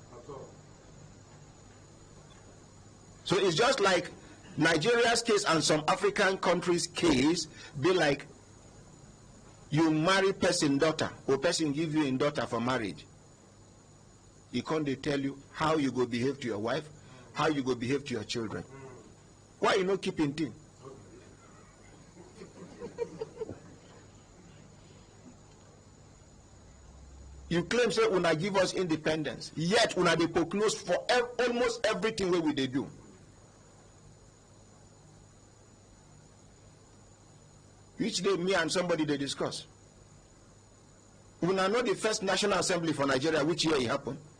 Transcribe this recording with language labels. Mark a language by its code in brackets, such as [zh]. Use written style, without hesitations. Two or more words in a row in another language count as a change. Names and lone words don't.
[pcm] So it's just like Nigeria's case and some African countries' case be like you marry person daughter, or person give you in daughter for marriage. He can't they tell you how you go behave to your wife, how you go behave to your children. Why you not keeping thing? You claim say una give us independence, yet una dey close for almost everything wey we dey do. Each day me and somebody they discuss. Una know the first National Assembly for Nigeria, which year it happened?